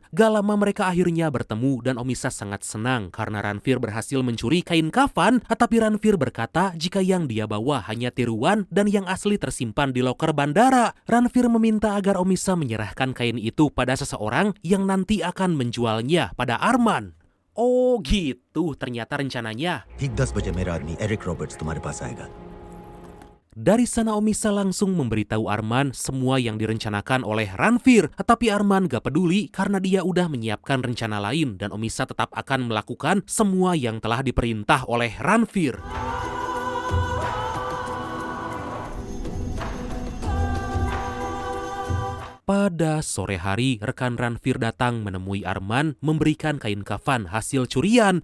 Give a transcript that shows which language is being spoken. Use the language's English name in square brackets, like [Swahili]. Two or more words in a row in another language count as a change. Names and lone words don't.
[Indonesian] Gak lama mereka akhirnya bertemu dan Omisa sangat senang karena Ranveer berhasil mencuri kain kafan. Tapi Ranveer berkata jika yang dia bawa hanya tiruan dan yang asli tersimpan di loker bandara. Ranveer meminta agar Omisa menyerahkan kain itu pada seseorang yang nanti akan menjualnya pada Arman. Oh gitu ternyata rencananya. [Hindi] ठीक 10 बजे मेरा आदमी एरिक रॉबर्ट्स तुम्हारे पास आएगा. [Indonesian] Dari sana Omisa langsung memberitahu Arman semua yang direncanakan oleh Ranveer. Tapi Arman gak peduli karena dia udah menyiapkan rencana lain dan Omisa tetap akan melakukan semua yang telah diperintah oleh Ranveer. Pada sore hari, rekan Ranveer datang menemui Arman memberikan kain kafan hasil curian.